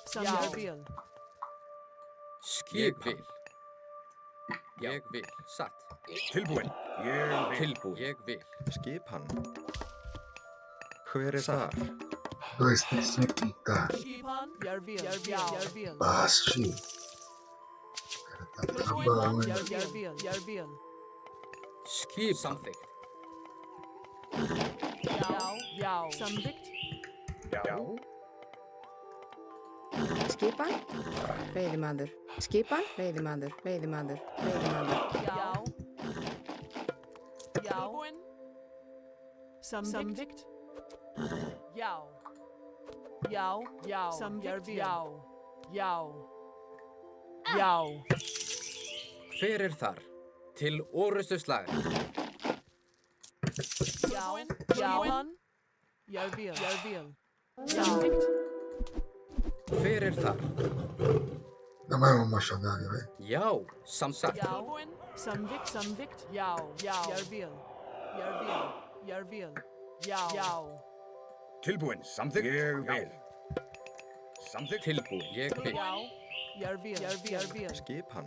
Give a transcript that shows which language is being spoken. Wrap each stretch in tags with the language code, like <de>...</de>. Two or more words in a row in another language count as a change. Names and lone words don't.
<is>Ég vil. Ég vil. Satt. Tilbúin. Ég vil. Tilbúin. Ég vil. Skipan. Hver er þar? 230. Ég vil.</is> <pt>Baste. Cara, tá travando.</pt> <is>Skipan. Samþykkt. Já, samþykkt. Já. Skipan. Veiðimaður. Skipan. Veiðimaður. Já. Tilbúin. Samþykkt. Já. Samþykkt. Já. Já. Hver er þar? Til orustu slag. Já. Skipan. Ég vil. Samþykkt. Hver er þar?</is> <pt>Dá mais uma machadada, velho.</pt> <is>Já, samsagt. Já. Samþykkt. Já. Ég vil. Já. Tilbúin, samþykkt. Ég vil. Samþykkt. Tilbúin. Ég vil. Já. Ég vil. Skipan.</is>